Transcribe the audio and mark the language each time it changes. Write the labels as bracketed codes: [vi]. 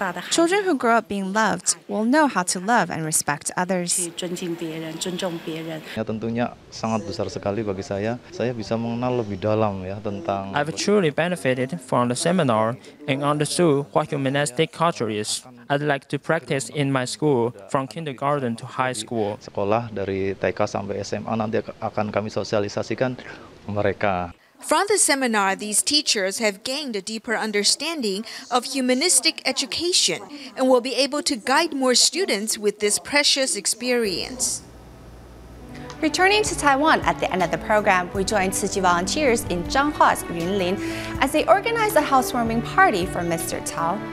[en] Children who grow up being loved will know how to love and respect others. [id] Ya, tentunya sangat besar sekali bagi saya. Saya bisa mengenal lebih dalam ya tentang. [en] I've truly benefited from the seminar and understood what humanistic culture is. I'd like to practice in my school from kindergarten to high school. [id] Sekolah dari TK sampai SMA nanti akan kami sosialisasikan mereka. [en] From the seminar, these teachers have gained a deeper understanding of humanistic education and will be able to guide more students with this precious experience. Returning to Taiwan at the end of the program, we joined Tzu Chi volunteers in Zhanghua's Yunlin as they organized a housewarming party for Mr. Tao.